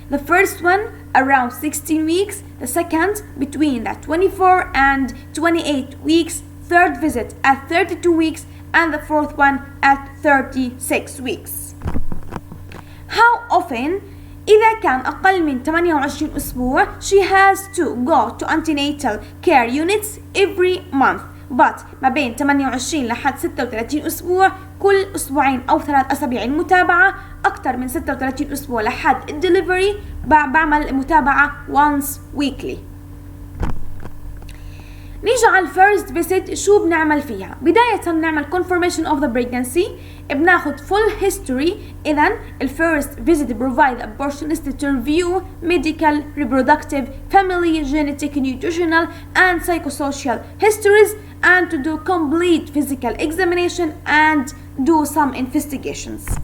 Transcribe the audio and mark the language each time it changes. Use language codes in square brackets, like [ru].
[en] The first one around 16 weeks, the second between the 24 and 28 weeks, third visit at 32 weeks, and the fourth one at 36 weeks. How often? [ar] إذا كان أقل من 28 أسبوع, [en] she has to go to antenatal care units every month. but [ar] ما بين 28 لحد 36 أسبوع كل أسبوعين أو 3 أسابيع المتابعة. أكثر من 36 أسبوع لحد الدليفري بعمل متابعة [en] once weekly. [ar] نيجي على الفيرست فيزيت. شو بنعمل فيها؟ بداية بنعمل [en] confirmation of the pregnancy، [ar] بناخد [en] full history. [ar] إذن [en] الفيرست visit provide opportunity to review medical, reproductive, family, genetic, nutritional and psychosocial histories, and to do complete physical examination and do some investigations.